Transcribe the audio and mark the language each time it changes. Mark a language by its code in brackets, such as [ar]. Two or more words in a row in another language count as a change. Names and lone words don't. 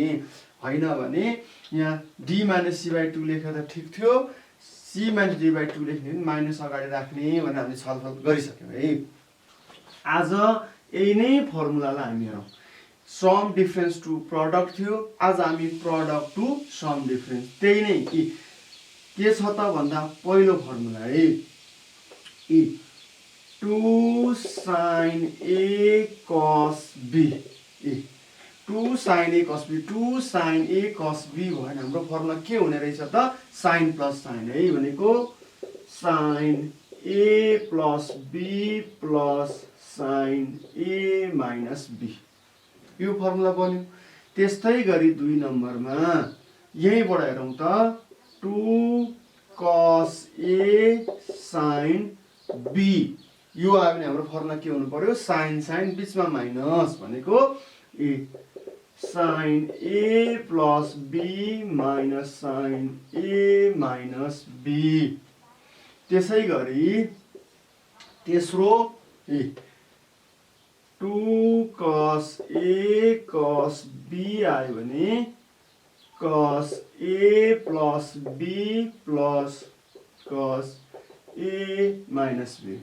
[ne] होइन भने यहाँ [en] D minus C by 2 [ne] लेखेर त ठिक थियो, [en] C minus D by 2 [ne] लेख्ने माइनस अगाडि राख्ने भनेर हामीले छलफल गरिसक्यौँ है। आज यही नै फर्मुलालाई हामी हेरौँ। [en] sum difference to product [ne] थियो, आज हामी [en] product to sum difference, [ne] त्यही नै के छ त भन्दा पहिलो फर्मुला है। [en] 2 sin a cos b, 2 sin a cos b, 2 sin a cos b [ne] भयो भने हाम्रो फर्मुला के हुने रहेछ त, [en] sine plus sine [ne] है, भनेको [en] sine a plus b plus sine a minus b, [ne] यो फर्मुला बन्यो। त्यस्तै गरी 2 नम्बरमा यहीँबाट हेरौँ त, [en] 2 cos a sin b, [ne] यो आयो भने हाम्रो फर्मुला के हुनु पर्यो, [en] sine sine [ne] बिचमा माइनस भनेको [en] sine a plus b minus sine a minus b. [ne] त्यसै गरी तेस्रो [en] 2 cos a cos b [ne] आयो भने [en] cos a plus b plus cos a minus b.